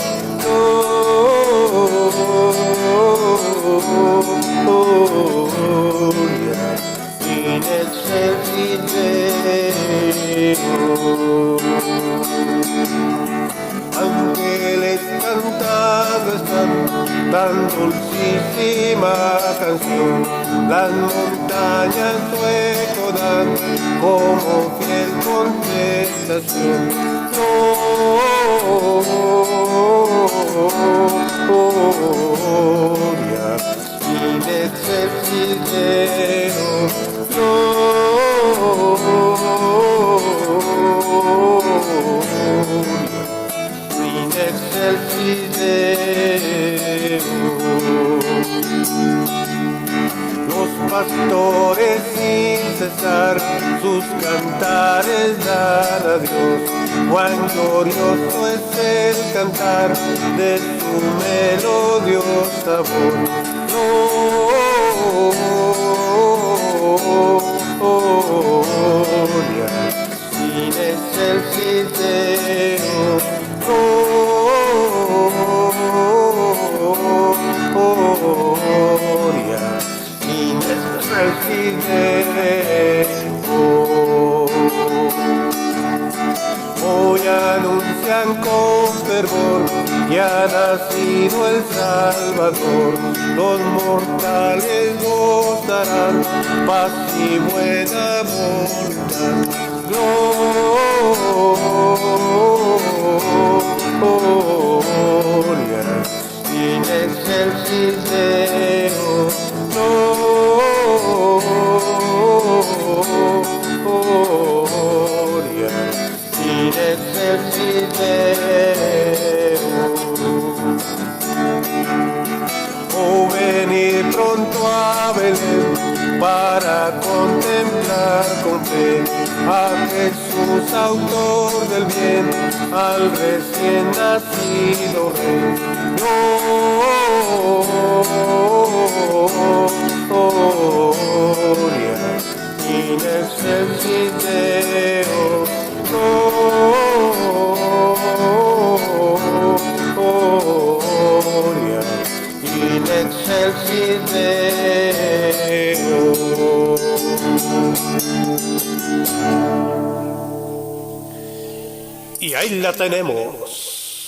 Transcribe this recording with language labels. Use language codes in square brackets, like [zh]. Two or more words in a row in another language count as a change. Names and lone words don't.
[la] gloria in excelsis Deo. [es] Ángeles cantando están tan dulcísima canción, las montañas su eco dan como fiel contestación. [la] Gloria in excelsis Deo, gloria in excelsis Deo. [es] Los pastores sin cesar sus cantares dan a Dios. Cuán glorioso es el cantar de su melodiosa voz. Gloria in excelsis Deo, gloria in excelsis Deo. Hoy anuncian con fervor que ha nacido el Salvador. Los mortales gozarán paz y buena voluntad. [la] Gloria in excelsis Deo, gloria in excelsis Deo. [es] Oh, venid pronto a Belén para contemplar con fe a Jesús, autor del bien, al recién nacido Rey. [la] Gloria in excelsis Deo, gloria in excelsis Deo. [es] Y ahí la tenemos.